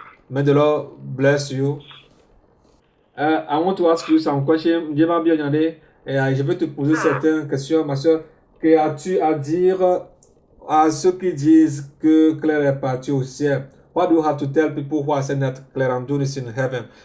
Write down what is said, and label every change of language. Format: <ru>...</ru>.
<en>May the Lord bless you. I want to ask you some questions.</en> <fr>Je vais te poser certaines questions, ma soeur. Que as-tu à dire à ceux qui disent que Claire est partie au ciel?</fr> <en>What do you have to tell people who are saying that Claire Andun is in heaven?</en>